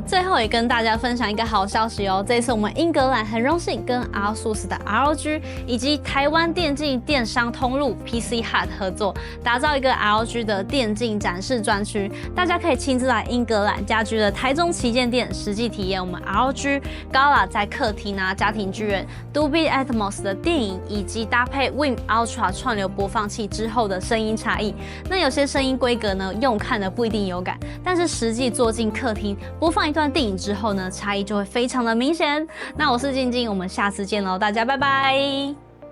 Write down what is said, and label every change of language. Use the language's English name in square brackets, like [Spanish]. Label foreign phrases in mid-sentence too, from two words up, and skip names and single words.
[Chinese] 最後也跟大家分享一個好消息哦，這一次我們英格蘭很榮幸跟 ASUS 的 ROG 以及台灣電競電商通路 PC Hut 合作，打造一個 ROG 的電競展示專區，大家可以親自來英格蘭家居的台中旗艦店實際體驗我們 ROG Gala 在客廳啊、家庭劇院 Dolby Atmos 的電影，以及搭配 Wim Ultra 串流播放器之後的聲音差異。那有些聲音規格呢，用看的不一定有感，但是實際坐進客廳播放一段電影之後呢，差異就會非常的明顯。那我是晶晶，我們下次見嘍，大家拜拜。